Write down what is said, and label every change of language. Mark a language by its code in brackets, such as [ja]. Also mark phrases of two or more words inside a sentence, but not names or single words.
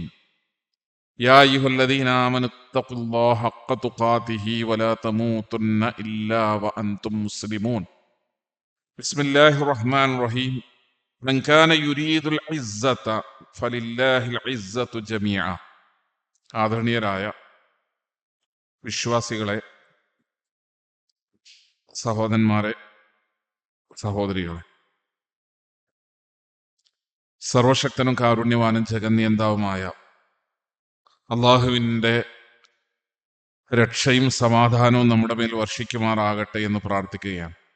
[ar] يا أيها الذين آمنوا اتقوا الله حق تقاته ولا تموتن إلا وأنتم مسلمون. بسم الله الرحمن الرحيم. من كان يريد العزة فلله العزة جميعا. [ml] ആദരണീയരായ വിശ്വാസികളെ, സഹോദരന്മാരെ, സഹോദരികളെ, സർവശക്തനും കാരുണ്യവാനും ജഗന്നിയന്താവുമായ അള്ളാഹുവിൻ്റെ രക്ഷയും സമാധാനവും നമ്മുടെ മേൽ വർഷിക്കുമാറാകട്ടെ എന്ന് പ്രാർത്ഥിക്കുകയാണ്.